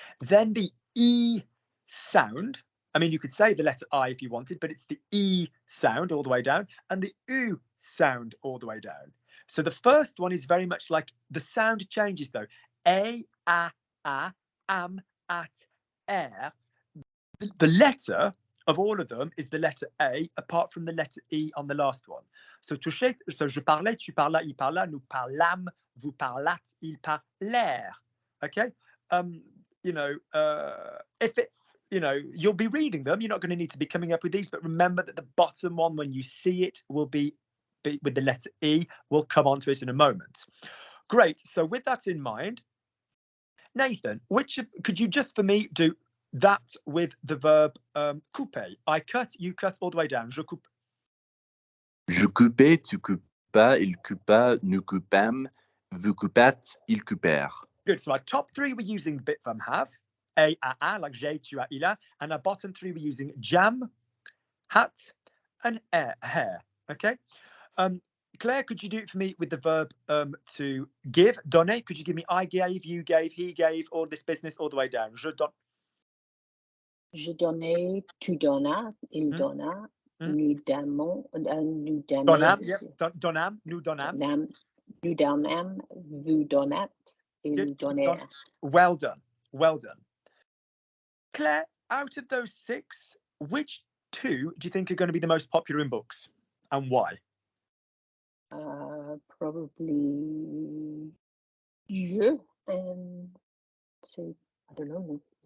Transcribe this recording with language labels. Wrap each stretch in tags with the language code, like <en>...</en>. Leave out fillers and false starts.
<en>Then the E sound. I mean, you could say the letter I if you wanted, but it's the E sound all the way down and the U sound all the way down. So the first one is very much like the sound changes though. A, am, at, er. The letter of all of them is the letter A, apart from the letter E on the last one.</en> <fr>So toucher, so je parlais, tu parlas, il parla, nous parlâmes, vous parlâtes, ils parlèrent.</fr> <en>Okay, if it, you'll be reading them. You're not going to need to be coming up with these, but remember that the bottom one, when you see it, will be with the letter E. We'll come on to it in a moment. Great. So with that in mind, Nathan, could you just for me do that with the verb couper? I cut, you cut all the way down.</en> <fr>Je coupe. Je coupais, tu coupas, il coupa, nous coupâmes, vous coupâtes, ils coupèrent.</fr> <en>Good. So our top three we're using bit from have. A, like</en> <fr>j'ai, tu as, il a.</fr> <en>And our bottom three we're using jam, hat, and hair. Okay. Claire, could you do it for me with the verb to give? Donner. Could you give me I gave, you gave, he gave, all this business all the way down?</en> <fr>Je donne. Je donnais, tu donnas, il donna, nous donnons, nous donnons. Donnam, yep. Donnam, nous donnam. Nous donnâmes, vous donnâtes, ils donnèrent.</fr> <en>Well done. Well done. Claire, out of those six, which two do you think are going to be the most popular in books and why? Probably je and so I don't know.</en>